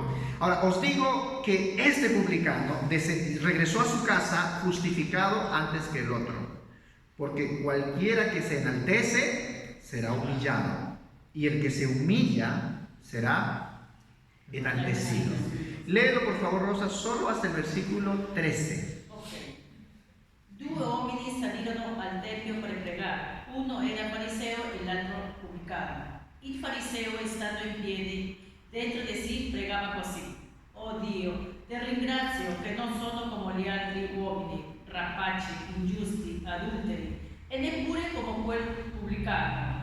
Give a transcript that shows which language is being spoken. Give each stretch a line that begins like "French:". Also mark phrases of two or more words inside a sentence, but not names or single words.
Spanish: ahora os digo que este publicano regresó a su casa justificado antes que el otro, porque cualquiera que se enaltece será humillado, y el que se humilla será enaltecido. Léelo por favor, Rosa, solo hasta el versículo 13. Ok.
Italian: 2 uomini salirono al tempio per pregare. Uno era fariseo e l'altro pubblicano. Il fariseo, stando in piedi, dentro di sé pregava così: Oh Dio, ti ringrazio che non sono come gli altri uomini, rapaci, ingiusti, adulteri, e neppure come quel pubblicano.